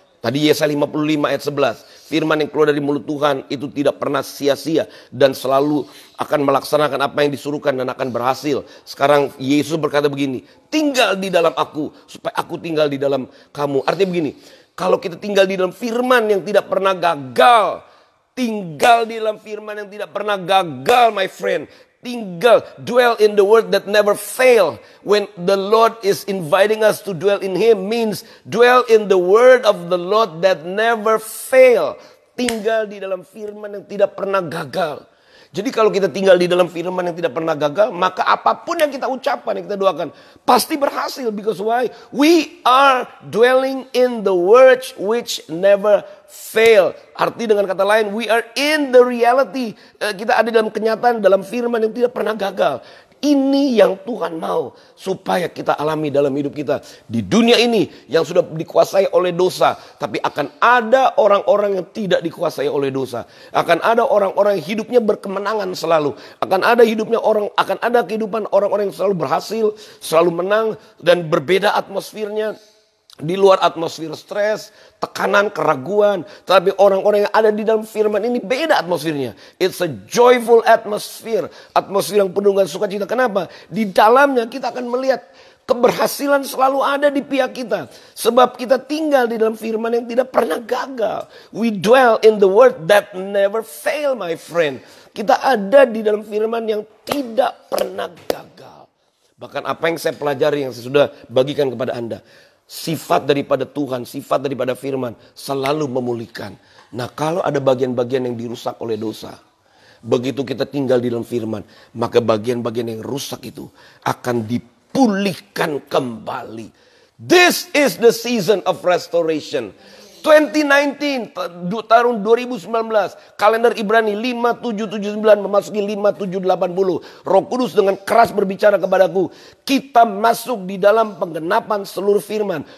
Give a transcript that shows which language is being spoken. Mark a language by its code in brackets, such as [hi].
[id] Tadi Yesaya 55 ayat 11. Firman yang keluar dari mulut Tuhan itu tidak pernah sia-sia dan selalu akan melaksanakan apa yang disuruhkan dan akan berhasil. Sekarang Yesus berkata begini, tinggal di dalam aku supaya aku tinggal di dalam kamu. Artinya begini, kalau kita tinggal di dalam firman yang tidak pernah gagal, tinggal di dalam firman yang tidak pernah gagal, [en] my friend. [id] Tinggal, [en] dwell in the word that never fail. When the Lord is inviting us to dwell in Him means dwell in the word of the Lord that never fail. [id] Tinggal di dalam firman yang tidak pernah gagal. Jadi kalau kita tinggal di dalam firman yang tidak pernah gagal, maka apapun yang kita ucapkan, yang kita doakan, pasti berhasil. [en] Because why? We are dwelling in the words which never fail. [id] Arti dengan kata lain, [en] we are in the reality. [id] Kita ada dalam kenyataan, dalam firman yang tidak pernah gagal. Ini yang Tuhan mau supaya kita alami dalam hidup kita. Di dunia ini yang sudah dikuasai oleh dosa. Tapi akan ada orang-orang yang tidak dikuasai oleh dosa. Akan ada orang-orang yang hidupnya berkemenangan selalu. Akan ada kehidupan orang-orang yang selalu berhasil, selalu menang dan berbeda atmosfernya. Di luar atmosfer stres, tekanan, keraguan. Tapi orang-orang yang ada di dalam firman ini beda atmosfernya. [en] It's a joyful atmosphere. [id] Atmosfer yang penuh dengan sukacita. Kenapa? Di dalamnya kita akan melihat keberhasilan selalu ada di pihak kita. Sebab kita tinggal di dalam firman yang tidak pernah gagal. [en] We dwell in the word that never fail, my friend. [id] Kita ada di dalam firman yang tidak pernah gagal. Bahkan apa yang saya pelajari, yang saya sudah bagikan kepada Anda. Sifat daripada Tuhan, sifat daripada firman selalu memulihkan. Nah, kalau ada bagian-bagian yang dirusak oleh dosa, begitu kita tinggal di dalam firman, maka bagian-bagian yang rusak itu akan dipulihkan kembali. [en] This is the season of restoration. [id] 2019, tahun 2019, kalender Ibrani 5779 memasuki 5780. Roh Kudus dengan keras berbicara kepadaku, kita masuk di dalam penggenapan seluruh firman.